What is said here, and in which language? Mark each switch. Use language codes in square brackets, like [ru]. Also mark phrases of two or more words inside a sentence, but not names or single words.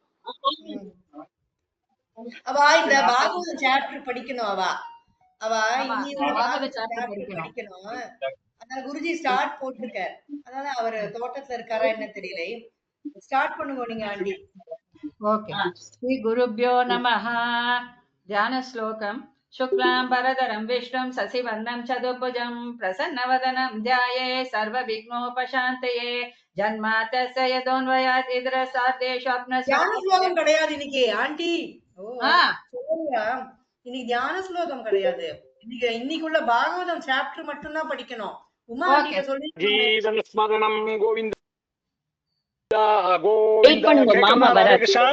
[ta] அவ இந்த பாகவத சாப்டர் படிக்கணும். அவ படிக்கணும். அதனால குருஜி ஸ்டார்ட் போட்டிருக்க. அதனால அவர் தோட்டத்துல இருக்காரா என்ன தெரியல. ஸ்டார்ட் பண்ணுங்க நீங்க ஆண்டி. ஓகே. [sa] श्री गुरुभ्यो नमः. [ta] தியான ஸ்லோகம். [sa] शुक्लांबरधरं विष्णुं शशिवर्णं चतुर्भुजं प्रसन्नवदनं ध्याये सर्वविघ्नोपशान्तये जन्मातस्य यतोऽन्वयात् इन्द्रसार्देष्वप्नस्य. [ta] தியான ஸ்லோகம் கிடையாது இன்னைக்கு ஆண்டி. இன்னைக்கு தியான ஸ்லோகம் கிடையாது. இன்னைக்குள்ள பாகவதம் சாப்டர் மட்டும் தான் படிக்கணும். உமா நீங்க சொல்லுங்க. ஜீவன் ஸ்மரணம் கோவிந்தா கோவிந்தா. மாமா வராரு.